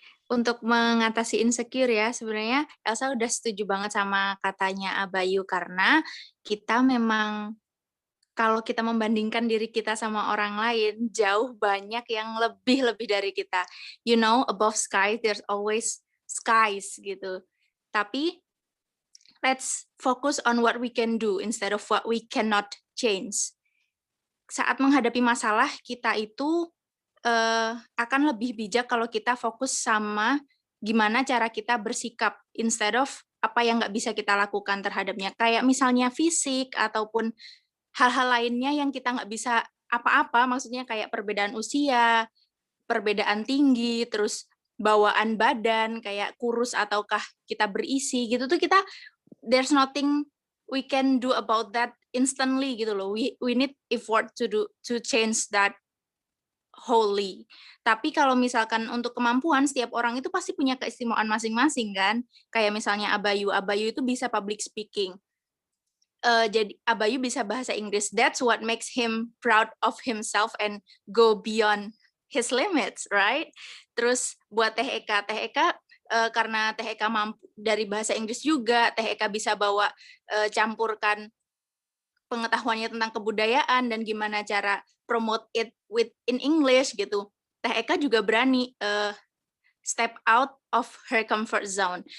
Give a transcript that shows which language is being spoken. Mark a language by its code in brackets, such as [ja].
[id] untuk mengatasi insecure ya, sebenarnya Elsa udah setuju banget sama katanya Abayu karena kita memang kalau kita membandingkan diri kita sama orang lain, jauh banyak yang lebih dari kita. [en] You know, above sky, there's always skies gitu. [id] Tapi [en] let's focus on what we can do instead of what we cannot change. [id] Saat menghadapi masalah, kita itu akan lebih bijak kalau kita fokus sama gimana cara kita bersikap [en] instead of [id] apa yang nggak bisa kita lakukan terhadapnya. Kayak misalnya fisik ataupun hal-hal lainnya yang kita nggak bisa apa-apa, maksudnya kayak perbedaan usia, perbedaan tinggi, terus bawaan badan, kayak kurus ataukah kita berisi gitu tuh kita, [en] there's nothing we can do about that instantly [id] gitu loh. [en] We need effort to change that wholly. [id] Tapi kalau misalkan untuk kemampuan, setiap orang itu pasti punya keistimewaan masing-masing kan. Kayak misalnya Abayu itu bisa public speaking. Jadi Abayu bisa bahasa Inggris. [en] That's what makes him proud of himself and go beyond his limits, right? [id] Terus buat Teh Eka karena Teh Eka mampu dari bahasa Inggris juga, Teh Eka bisa bawa campurkan pengetahuannya tentang kebudayaan dan gimana cara [en] promote it in English [id] gitu. [en] Teh Eka [id] juga berani [en] step out of her comfort zone.